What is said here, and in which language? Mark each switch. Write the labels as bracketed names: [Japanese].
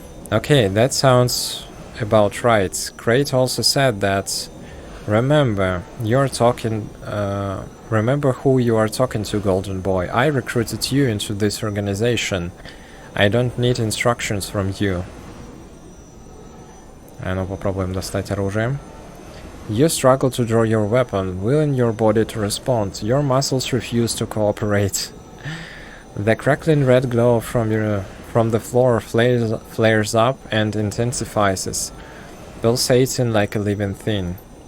[English] Okay, that sounds about right. Crate also said that, remember who you are talking to, Golden Boy. I recruited you into this organization. I don't need instructions from you. [Russian] А ну попробуем достать оружие. [English] You struggle to draw your weapon, willing your body to respond. Your muscles refuse to cooperate. The crackling red glow from the floor flares up and intensifies, pulsating like a living thing.